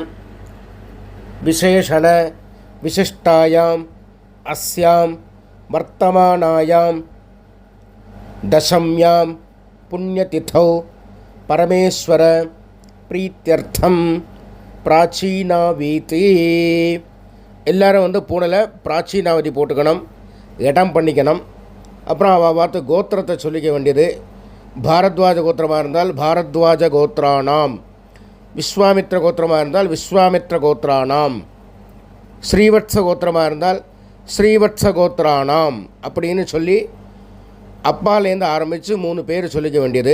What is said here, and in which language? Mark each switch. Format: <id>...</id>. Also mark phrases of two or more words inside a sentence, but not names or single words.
<sa>विशेषण विशिष्टायाम् अस्यां वर्तमानायां दशम्यां पुण्यतिथौ परमेश्वर प्रीत्यर्थम प्राचीनावीति</sa> <ta>எல்லாரும் வந்து பூனையில் பிராச்சீனாவதி போட்டுக்கணும், இடம் பண்ணிக்கணும். அப்புறம் அவள் பார்த்து கோத்திரத்தை சொல்லிக்க வேண்டியது. பாரத்வாஜ கோத்திரமாக இருந்தால்</ta> <sa>भारद्वाज गोत्राणाम्,</sa> <ta>விஸ்வாமித்ர கோத்திரமாக இருந்தால்</ta> <sa>विश्वामित्र गोत्राणाम्,</sa> <ta>ஸ்ரீவத்ச கோத்திரமாக இருந்தால்</ta> <sa>श्रीवत्स गोत्राणाम्</sa> <ta>அப்படின்னு சொல்லி அப்பாலேருந்து ஆரம்பித்து 3 பேர் சொல்லிக்க வேண்டியது.</ta>